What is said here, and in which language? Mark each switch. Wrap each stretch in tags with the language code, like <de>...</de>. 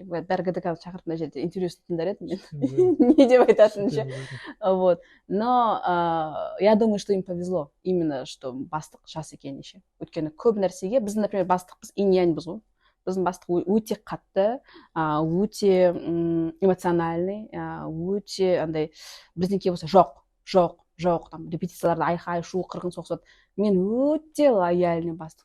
<kk>Бәрі ГДК-ны шақырып мына жерде интервьюсын тыңдар едім мен. Не деп айтатын ше. Вот.</kk> <ru>Но я думаю, что им повезло.</ru> <kk>Именно, что бастық жас екені ше. Өйткені көп нәрсеге, біздің, например, бастықпыз инь-яньбыз ғой. Біздің бастық өте қатты, өте эмоциональный, өте андай, біздің болса жоқ, жоқ, там репетицияларда айқай шу қырғын соғысады. Мен өте лояльный бастық.</kk>